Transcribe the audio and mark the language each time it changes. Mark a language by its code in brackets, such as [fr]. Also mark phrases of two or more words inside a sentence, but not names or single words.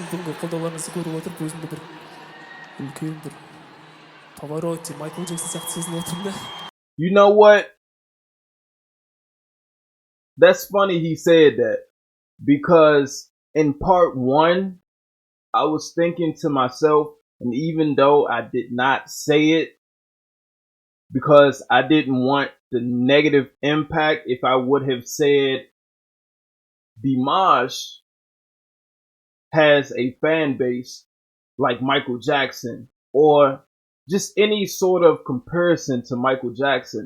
[kk] бүгінгі қолдауларыңызды көріп отырып, өзімді бір үлкен бір Pavarotti, Michael Jackson сияқты сезініп отырмын да. [en] You know what? That's funny he said that, because in part 1, I was thinking to myself, and even though I did not say it, because I didn't want the negative impact, if I would have said Dimash has a fan base like Michael Jackson, or just any sort of comparison to Michael Jackson.